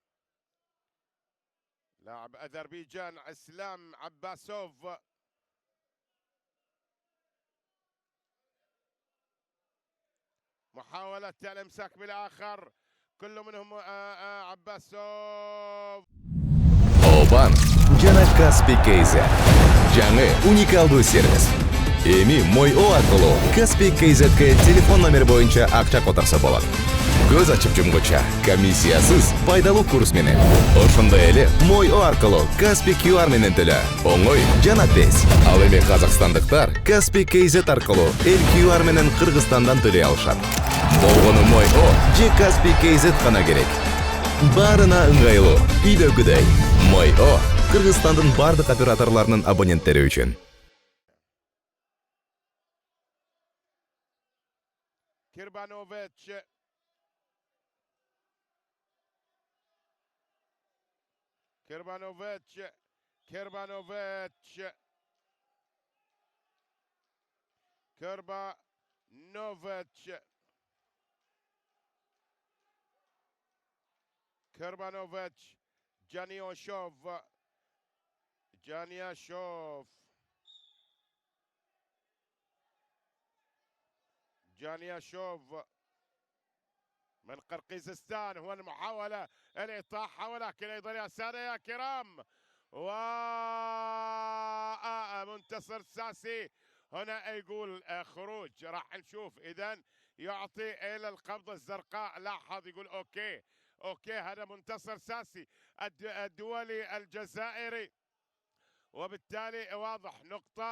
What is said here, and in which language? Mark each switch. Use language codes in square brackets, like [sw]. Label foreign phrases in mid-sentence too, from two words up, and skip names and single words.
[ar] لاعب أذربيجان إسلام عباسوف محاولة الامساك بالاخر، كل منهم عباسوف. [ky] Oban жана Kaspi KZ жаңы уникалдуу сервис. Эми Мой.о аркылуу Kaspi KZ'ге телефон номери боюнча акча которсо болот. Көз ачып жумгуча комиссиясыз пайдалуу курс менен. Ошондой эле Мой.о аркылуу Kaspi QR менен төлө. Оңой жана тез. Ал эми казакстандыктар Kaspi KZ аркылуу QR менен Кыргызстандан төлөй алышат. Болгону Мой.о же Kaspi KZ гана керек. Барына ыңгайлуу, үйдөгүдөй. Мой.о Кыргызстандын бардык операторлорунун абоненттери үчүн. [ar] كربانوفيتش كربانوفيتش كربانوفيتش كربانوفيتش كربانوفيتش جانياشوف جانياشوف جانياشوف من قرقيزستان. هو المحاولة الإطاحة، ولكن أيضا يا سادة يا كرام ومنتصر ساسي هنا يقول خروج. راح نشوف إذن يعطي إلى القبضة الزرقاء. لاحظ يقول [en] okay okay, [ar] هذا منتصر ساسي الدولي الجزائري، وبالتالي واضح نقطة.